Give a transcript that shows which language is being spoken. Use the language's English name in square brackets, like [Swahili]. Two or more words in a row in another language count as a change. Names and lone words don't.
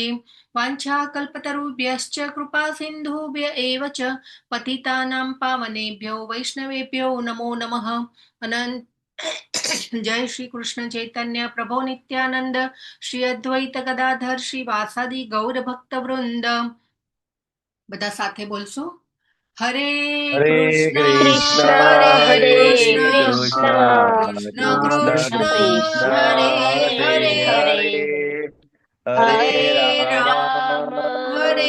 [Sanskrit] वाञ्छाकल्पतरुभ्यश्च कृपा सिन्धुभ्य एव च पतितानां पावनेभ्यो वैष्णवेभ्यो नमो नमः. अनंत जय श्री कृष्ण चैतन्य प्रभु नित्यानंद श्री अद्वैत गदाधर श्री वासादि गौर भक्त वृंद. [Gujarati] બધા સાથે બોલશો. હરે હરે કૃષ્ણ કૃષ્ણ હરે હરે કૃષ્ણ કૃષ્ણ કૃષ્ણ કૃષ્ણ કૃષ્ણ કૃષ્ણ હરે હરે હરે હરે હરે હરે રામ રામ હરે